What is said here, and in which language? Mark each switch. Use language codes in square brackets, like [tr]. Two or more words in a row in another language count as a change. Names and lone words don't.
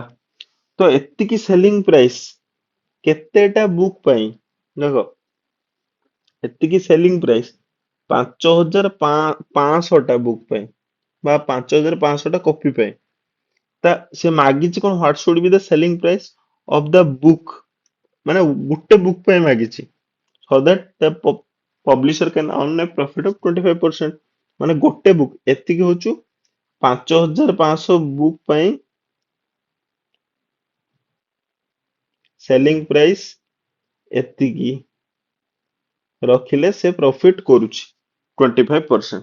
[or] ତ ଏତିକି [en] selling price [or] କେତେଟା ବୁକ୍ ପାଇଁ, ଦେଖ ଏତିକି [en] selling price [or] 5,500ଟା ବୁକ୍ ପାଇଁ ବା 5,500ଟା କପି ପାଇଁ, ତା ସେ ମାଗିଛି କଣ, [en] what should be the selling price of the book, [or] ମାନେ ଗୋଟେ ବୁକ୍ ପାଇଁ ମାଗିଛି, [en] so that the publisher can earn a profit of 25%, [or] ମାନେ ଗୋଟେ ବୁକ୍, ଏତିକି ହଉଛି 5,500 ବୁକ୍ ପାଇଁ [en] selling price, [or] ଏତିକି ରଖିଲେ ସେ ପ୍ରଫିଟ କରୁଛି 25%।